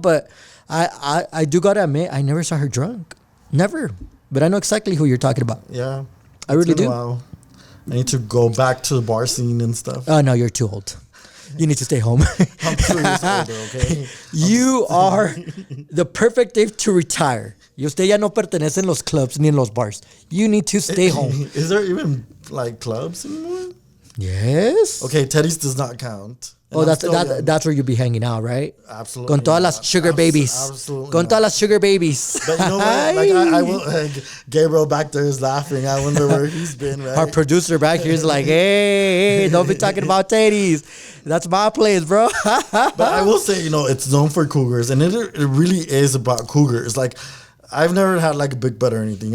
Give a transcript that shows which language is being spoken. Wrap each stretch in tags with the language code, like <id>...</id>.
<en>But I do gotta admit, I never saw her drunk. Never. But I know exactly who you're talking about. Yeah. I really do. I need to go back to the bar scene and stuff. Oh, no, you're too old. You need to stay home. I'm 2 years older, okay? You are the perfect age to retire.</en> <es>Y usted ya no pertenece en los clubs ni en los bars.</es> <en>You need to stay home. Is there even like clubs anymore? Yes. Okay, Teddy's does not count. And Oh, I'm that's where you be hanging out, right? Absolutely.</en> <es>Con todas las sugar babies.</es> <en>Absolutely.</en> <es>Con todas las sugar babies.</es> <en>But you know what? Like I will. Gabriel back there is laughing. I wonder where he's been. Right. Our producer back here is like, hey, don't be talking about titties. That's my place, bro. But I will say, it's known for cougars, and it really is about cougars. Like, I've never had like a big butt or anything.</en>